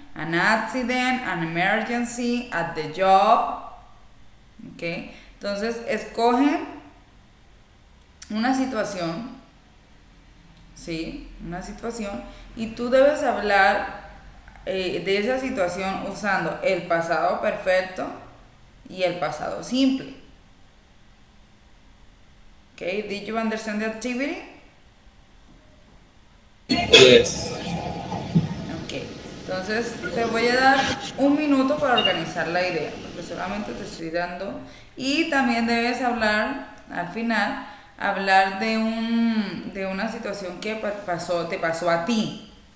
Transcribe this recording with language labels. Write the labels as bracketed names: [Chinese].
[English] An accident, an emergency, at the job. Okay. [Spanish] Entonces escoge una situación. ¿Sí? Una situación. Y tú debes hablar de esa situación usando el pasado perfecto y el pasado simple. [English] Okay, did you understand the activity? Yes. [Spanish] Ok, entonces te voy a dar un minuto para organizar la idea, porque solamente te estoy dando. Y también debes hablar, al final, hablar de una situación que te pasó a ti.